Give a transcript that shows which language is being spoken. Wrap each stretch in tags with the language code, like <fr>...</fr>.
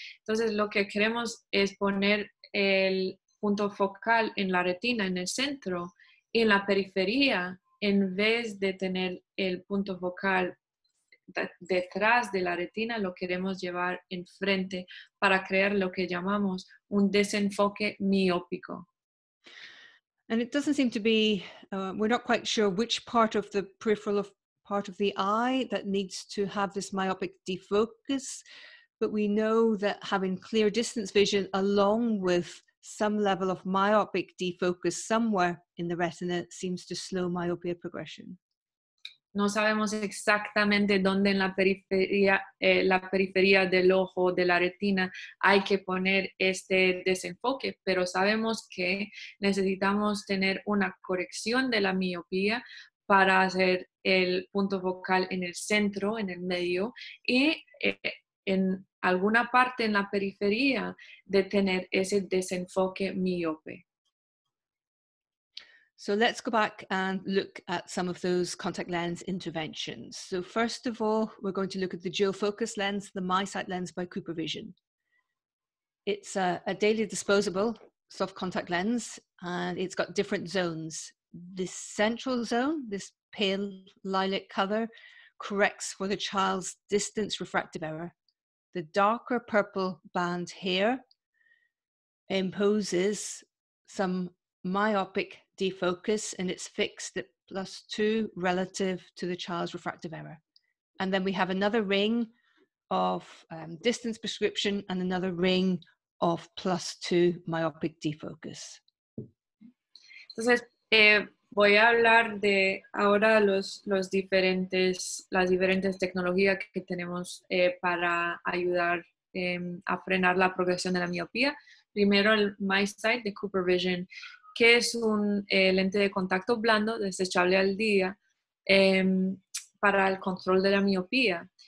<es>Entonces, lo que queremos es poner el punto focal en la retina, en el centro, y en la periferia, en vez de tener el punto focal detrás de la retina, lo queremos llevar enfrente para crear lo que llamamos un desenfoque miópico.</es> <en>And it doesn't seem to be, we're not quite sure which part of the peripheral part of the eye that needs to have this myopic defocus, but we know that having clear distance vision along with some level of myopic defocus somewhere in the retina seems to slow myopia progression.</en> <es>No sabemos exactamente dónde en la periferia del ojo, de la retina, hay que poner este desenfoque, pero sabemos que necesitamos tener una corrección de la miopía para hacer el punto focal en el centro, en el medio, y en alguna parte en la periferia de tener ese desenfoque miope.</es> <en>So let's go back and look at some of those contact lens interventions. So first of all, we're going to look at the dual focus lens, the MySight lens by Cooper Vision. It's a daily disposable soft contact lens, and it's got different zones. This central zone, this pale lilac color, corrects for the child's distance refractive error. The darker purple band here imposes some myopic defocus, and it's fixed at +2 relative to the child's refractive error. And then we have another ring of distance prescription and another ring of +2 myopic defocus.</en> <es>Entonces, voy a hablar de ahora las diferentes tecnologías que tenemos para ayudar a frenar la progresión de la miopía. Primero, el MySight de Cooper Vision, que es un lente de contacto blando desechable al día para el control de la miopía.</es>